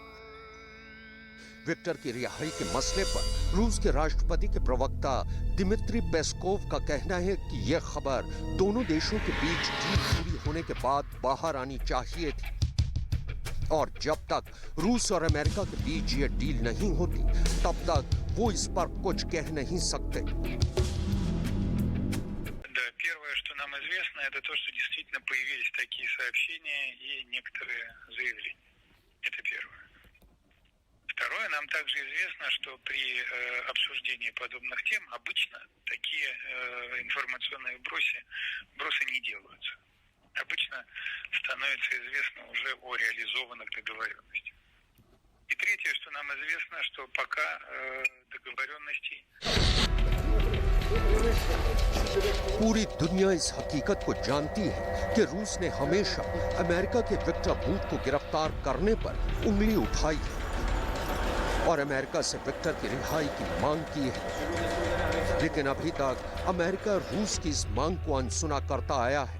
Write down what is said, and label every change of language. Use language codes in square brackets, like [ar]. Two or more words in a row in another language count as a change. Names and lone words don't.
[hi] विक्टर की रिहाई के मसले पर रूस के राष्ट्रपति के प्रवक्ता दिमित्री पेस्कोव का कहना है कि यह खबर दोनों देशों के बीच डील पूरी होने के बाद बाहर आनी चाहिए थी और जब तक रूस और अमेरिका के बीच यह डील नहीं होती तब तक वो इस पर कुछ कह नहीं सकते। [ru] Первое, что нам известно, это то, что действительно появились такие сообщения и некоторые заявления. Это первое. Второе, нам также известно, что при обсуждении подобных тем обычно такие информационные вбросы не делаются. Обычно становится известно уже о реализованных договоренностях. И третье, что нам известно, что пока договоренностей... [hi] पूरी दुनिया इस हकीकत को जानती है कि रूस ने हमेशा अमेरिका के विक्टर बूट को गिरफ्तार करने पर उंगली उठाई है और अमेरिका से विक्टर की रिहाई की मांग की है। लेकिन अभी तक अमेरिका रूस की इस मांग को अनसुना करता आया है।